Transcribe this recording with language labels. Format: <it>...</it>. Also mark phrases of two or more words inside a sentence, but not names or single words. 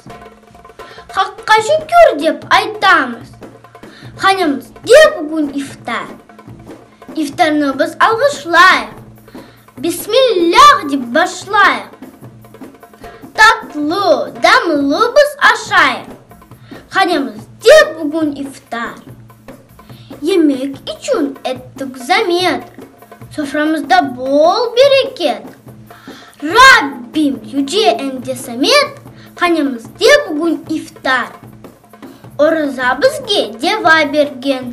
<kk>Хаққа шүкір деп айтамыз.</kk> <crh>Ханымыз де бүгін ифтар. Ифтарны біз алғышлайық. Бисмиллах деп башлайық. Татлы, дамлы біз ашайық. Ханымыз де бүгін ифтар.</crh> <tr>Yemek için ettik zamet. Soframızda bol bereket. Rabbim yüce ende samet.</tr> <crh>Hanımız de bugün iftar. Oruza bizge deva bergen.</crh>